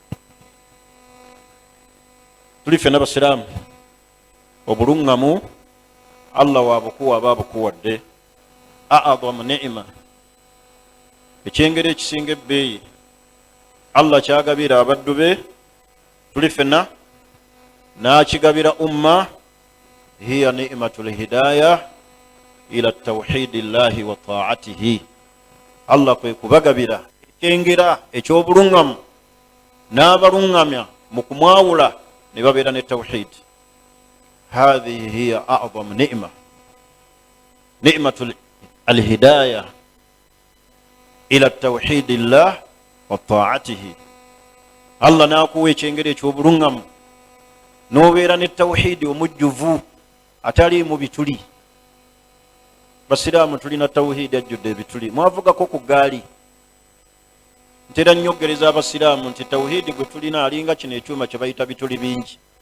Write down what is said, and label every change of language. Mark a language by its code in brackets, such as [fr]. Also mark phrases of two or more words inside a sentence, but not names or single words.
[lg] Tuli ffenna basiraamu obulungamu Allah waabukuwa aba abukuwadde. [ar] أعظم نعمة, [lg] ekyengeri ekisinga ebbeeyi Allah kyagabira abaddu be tuli ffenna n'akigabira umma, [ar] هي نعمة الهداية إلى توحيد الله وطاعته. [lg] Allah kwe kubagabira ekyengera eky'obulungamu n'abalungamya mu kumwawula ne babeera ne tawhid. [ar] هذه هي أعظم نعمة نعمة الهداية إلى توحيد الله وطاعته. [lg] Allah n'akuwa ekyengera eky'obulungamu n'obeera ne tawhidi omujjuvu atali mu bituli. Basiraamu tulina tawhidi ajjudde ebituli. Mwavugako ku gaali. Ntera nnyogereza abasiraamu nti tawhidi gwe tulina alinga kino ekyuma kye bayita bituli bingi.